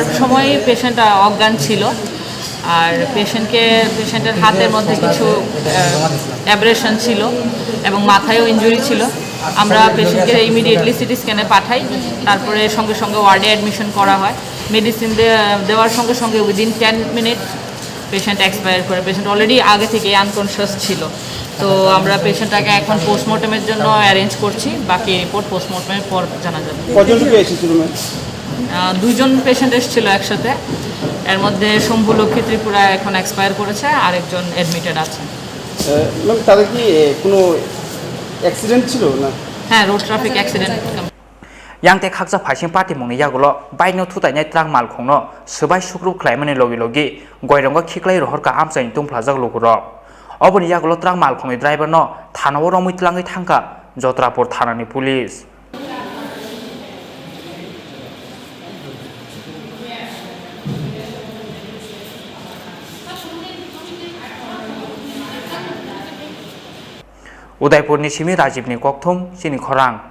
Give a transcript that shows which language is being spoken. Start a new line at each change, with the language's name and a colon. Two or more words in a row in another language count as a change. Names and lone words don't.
Bangla: সময় পেশেন্ট অজ্ঞান ছিল আর পেশেন্টের হাতের মধ্যে কিছু অ্যাব্রেশন ছিল এবং মাথায়ও ইনজুরি ছিল আমরা পেশেন্টকে ইমিডিয়েটলি
English: CT scane
Bangla: পাঠাই তারপরে সঙ্গে সঙ্গে ওয়ার্ডে অ্যাডমিশন করা হয় মেডিসিন দেওয়ার সঙ্গে সঙ্গে
English: within 10 minute patient expire
Bangla: করে
English: patient already
Bangla: আগে থেকে আনকনশিয়াস ছিল তো আমরা পেশেন্টটাকে এখন পোস্টমর্টমের জন্য অ্যারেঞ্জ করছি বাকি রিপোর্ট পোস্টমর্টমের পর জানা যাবে কজন লোক এসেছিল দুজন পেশেন্ট এসেছিল একসাথে এর মধ্যে শম্ভু লক্ষ্মী ত্রিপুরা এখন এক্সপায়ার করেছে আর একজন অ্যাডমিটেড আছে ম্যাম তাদের কি কোনো অ্যাক্সিডেন্ট ছিল না
English: হ্যাঁ road traffic accident
Kok Borok: yang te khakja phaising party mungni yagulo bike no thutai truck malkhungno subai sukrup khlaimani logi goironggo khiklai rohor ka amchai tungphlajak lukuro oboni yagulo truck malkhungni driver no thanao romui tlangai thangka Jotrapur thanani police Udaipurni Simi Rajibni Kokthum Sini Khorang